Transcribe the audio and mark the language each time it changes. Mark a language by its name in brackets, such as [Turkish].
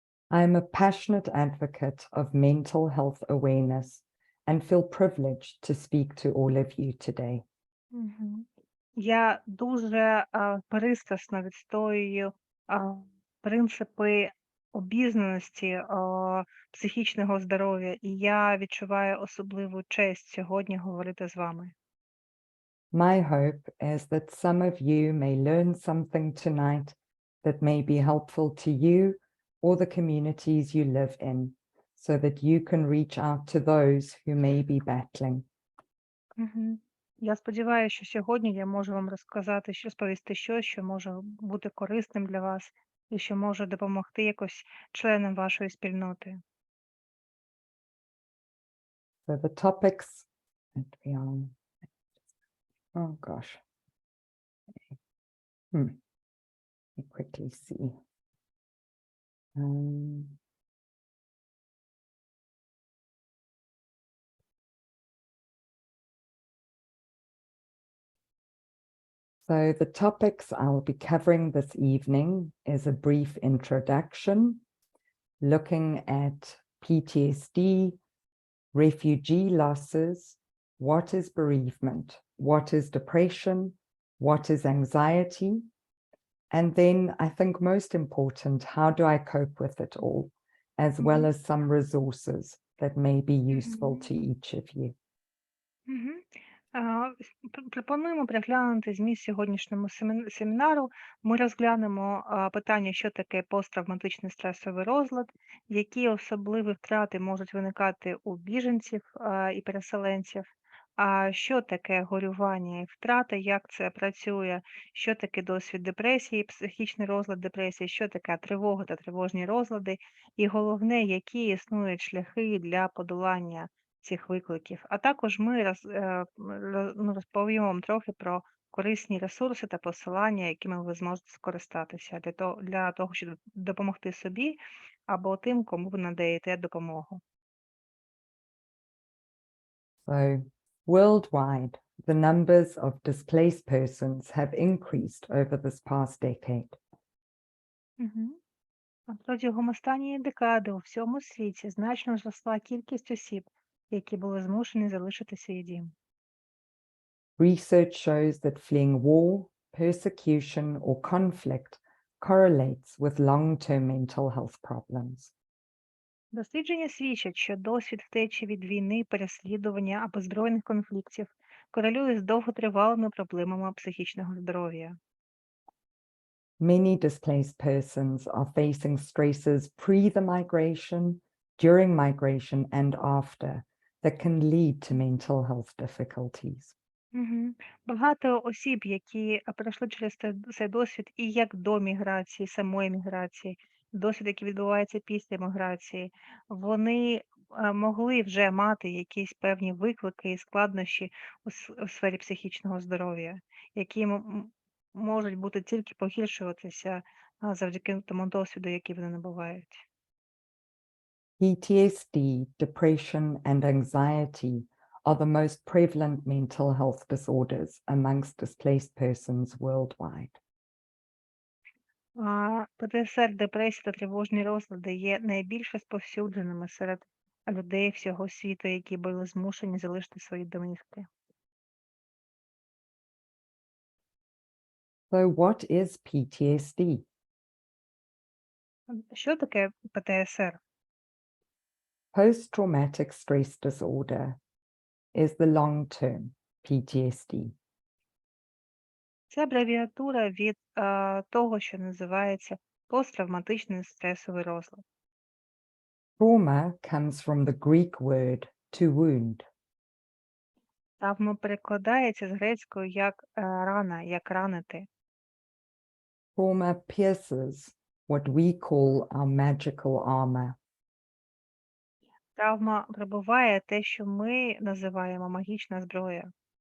[English] I am a passionate advocate of mental health awareness and feel privileged to speak to all of you today. [Ukrainian] Я дуже пристрасно відстоюю принципи обізнаності психічного здоров'я, і я відчуваю особливу честь сьогодні говорити з вами. [English] My hope is that some of you may learn something tonight that may be helpful to you or the communities you live in, so that you can reach out to those who may be battling. Мгм. [Ukrainian] Я сподіваюся, що сьогодні я можу вам розповісти щось, що може бути корисним для вас і що може допомогти якось членам вашої спільноти. [English] So the topics that we are, oh gosh. Let me quickly see. So the topics I'll be covering this evening is a brief introduction, looking at PTSD, refugee losses, what is bereavement, what is depression, what is anxiety, and then I think most important, how do I cope with it all, as well as some resources that may be useful to each of you. Мгм. [Ukrainian] Пропонуємо переглянути зміст сьогоднішньому семінару. Ми розглянемо питання, що таке посттравматичний стресовий розлад, які особливі втрати можуть виникати у біженців і переселенців, що таке горювання і втрати, як це працює, що таке досвід депресії, психічний розлад депресії, що таке тривога та тривожні розлади, і головне, які існують шляхи для подолання цих викликів. А також ми розповімо вам трохи про корисні ресурси та посилання, якими ви зможете скористатися для того, щоб допомогти собі або тим, кому ви надаєте допомогу. [English] So, worldwide, the numbers of displaced persons have increased over this past decade. [Ukrainian] Протягом останньої декади у всьому світі значно зросла кількість осіб, які були змушені залишити свій дім. [English] Research shows that fleeing war, persecution, or conflict correlates with long-term mental health problems. [Ukrainian] Дослідження свідчать, що досвід втечі від війни, переслідування або збройних конфліктів корелює з довготривалими проблемами психічного здоров'я. [English] Many displaced persons are facing stresses pre the migration, during migration, and after that can lead to mental health difficulties. [Ukrainian] Багато осіб, які пройшли через цей досвід і як до міграції, самої міграції, досвід, який відбувається після міграції, вони могли вже мати якісь певні виклики і складнощі у сфері психічного здоров'я, які можуть бути тільки погіршуватися завдяки тому досвіду, який вони набувають. [English] PTSD, depression, and anxiety are the most prevalent mental health disorders amongst displaced persons worldwide. [Ukrainian] ПТСР, депресія та тривожні розлади є найбільш розповсюдженими серед людей всього світу, які були змушені залишити свої домівки. [English] So what is PTSD? [Ukrainian] Що таке ПТСР? [English] Post-traumatic stress disorder is the long-term PTSD. [Ukrainian] Це абревіатура від того, що називається посттравматичний стресовий розлад. [English] Trauma comes from the Greek word to wound. [Ukrainian] Травма перекладається з грецької як рана, як ранити. [English] Trauma pierces what we call our magical armor. [Ukrainian] Травма пробиває те, що ми називаємо магічна зброя.